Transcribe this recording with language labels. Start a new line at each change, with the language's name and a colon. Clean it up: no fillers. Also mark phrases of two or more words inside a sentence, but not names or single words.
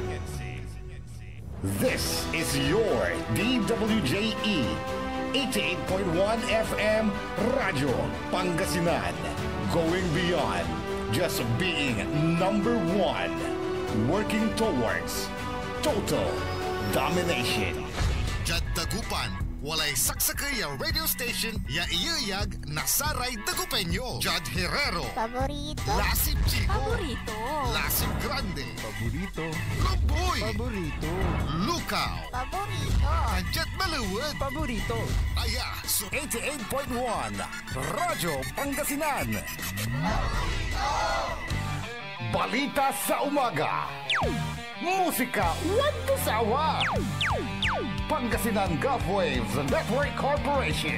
English: This is your DWJE 88.1 FM Radio Pangasinan, going beyond just being number one, working towards total domination.
Pangasinan: Jad Dagupan, walay saksakay ang radio station ya iyayag nasaray Dagupenyo. Jad Herrero, Paborito. Lasip Chico, Paborito. Lasip Grande, Paborito. Lumboy, Paborito. Lukaw, Paborito. Anjet Maluwad, Paborito. Aya, so 88.1 Radyo Pangasinan.
Filipino: Balita sa umaga. Musika walang kasawa. Pangasinan Gulf Waves Network Corporation.